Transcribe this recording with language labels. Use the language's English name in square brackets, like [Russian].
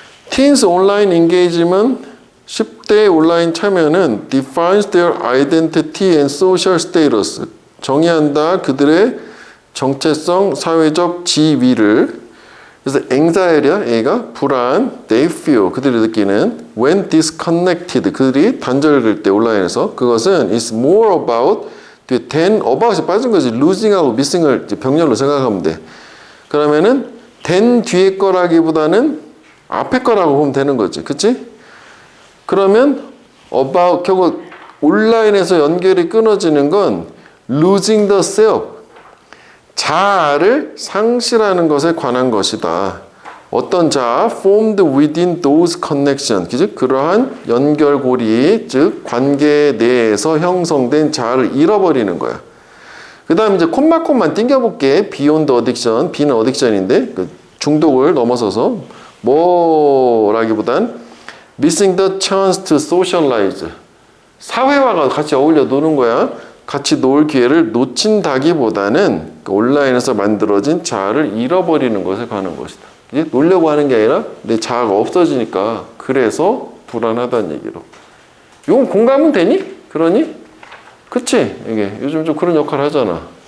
[English] Teens online engagement [Korean] 10대 온라인 참여는 [English] defines their identity and social status. [Korean] 정의한다. 그들의 정체성, 사회적 지위를. 그래서 anxiety야, 얘가 불안, [English] they feel, [Korean] 그들이 느끼는 [English] when disconnected, [Korean] 그들이 단절될 때 온라인에서 그것은 [English] is more about than about [Korean] 이 빠진 거지. losing하고 missing을 병렬로 생각하면 돼. 그러면은 than 뒤에 거라기보다는 앞에 거라고 보면 되는 거지. 그치? 그러면 about 결국 온라인에서 연결이 끊어지는 건 [English] losing the self, [Korean] 자아를 상실하는 것에 관한 것이다. 어떤 자아? [English] formed within those connections. [Korean] 즉 그러한 연결고리, 즉 관계 내에서 형성된 자아를 잃어버리는 거야. 그 다음에 이제 콤마콤만 띵겨볼게. [English] beyond addiction. [Korean] B는 addiction인데 그 중독을 넘어서서 뭐라기보단 [English] missing the chance to socialize. [Korean] 사회화가 같이 어울려 노는 거야. 같이 놀 기회를 놓친다기보다는 온라인에서 만들어진 자아를 잃어버리는 것에 관한 것이다. 이제 놀려고 하는 게 아니라 내 자아가 없어지니까 그래서 불안하다는 얘기로. 이건 공감은 되니? 그러니? 그치? 이게 요즘 좀 그런 역할을 하잖아.